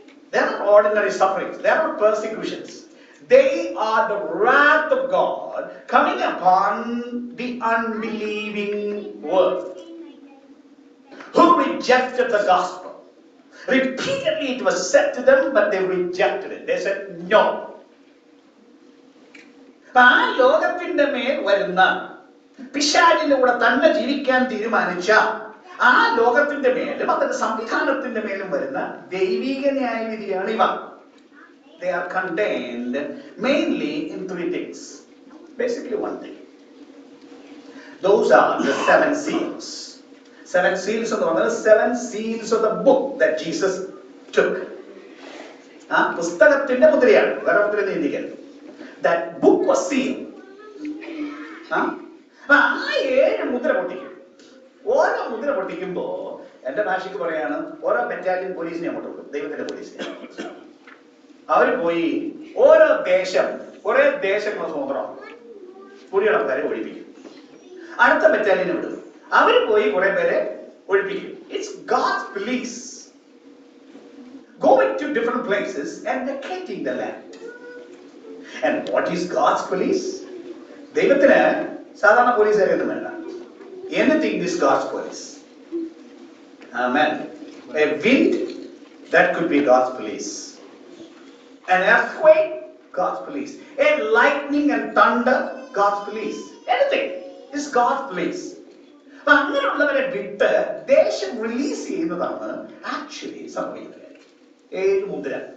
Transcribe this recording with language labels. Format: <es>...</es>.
<en>They are not ordinary sufferings, they are not persecutions. They are the wrath of God coming upon the unbelieving world who rejected the gospel. Repeatedly it was said to them, but they rejected it. They said no.</en> <ml>ആ ലോകത്തിന്റെ മേൽ വരുന്ന പിശാചിന്റെ കൂടെ തന്നെ ജീവിക്കാൻ തീരുമാനിച്ച ആ ലോകത്തിന്റെ മേലും അതിന്റെ സംവിധാനത്തിന്റെ മേലും വരുന്ന ദൈവിക ന്യായവിധിയാണ് ഇവ.</ml> <en>They are contained mainly in 3 things. Basically 1 thing. Those are the 7 seals. 7 seals</en> <ml>എന്ന് പറഞ്ഞാൽ</ml> <en>7 seals of the book that Jesus took.</en> <ml>ആ പുസ്തകത്തിന്റെ മുദ്രയാണ്, വേറെ മുദ്ര നീന്തിക്കരുത്.</ml> <en>That book was sealed.</en> <ml>ആ 7 മുദ്ര പൊട്ടിക്കും. ഓരോ മുദ്ര പൊട്ടിക്കുമ്പോ എന്റെ ഭാഷയ്ക്ക് പറയാണ്, ഓരോ ബറ്റാലിയൻ പോലീസിനെ അങ്ങോട്ട് കൊടുക്കും, ദൈവത്തിന്റെ പോലീസിനെ. അവര് പോയി ഓരോ ദേശം, കുറെ ദേശങ്ങൾ സ്വതന്ത്രം കുടിയടക്കാരെ ഒഴിപ്പിക്കും. അടുത്ത ബറ്റാലിയനെ വിടും, അവര് പോയി കുറെ പേരെ ഒഴിപ്പിക്കും.</ml> <en>It's God's police going to different places and vacating the land. And what is God's police?</en> <ml>ദൈവത്തിന് സാധാരണ പോലീസുകാരൊന്നും വേണ്ട.</ml> <en>Anything is God's police. Amen. A wind, that could be God's police. An earthquake, God's police. A lightning and thunder, God's police. Anything is God's police.</en> <ml>അപ്പൊ അങ്ങനെയുള്ളവരെ വിട്ട് ദേശം release ചെയ്യുന്നതാണ് actually സംഭവിക്കുന്നത്. 7 മുദ്ര.</ml>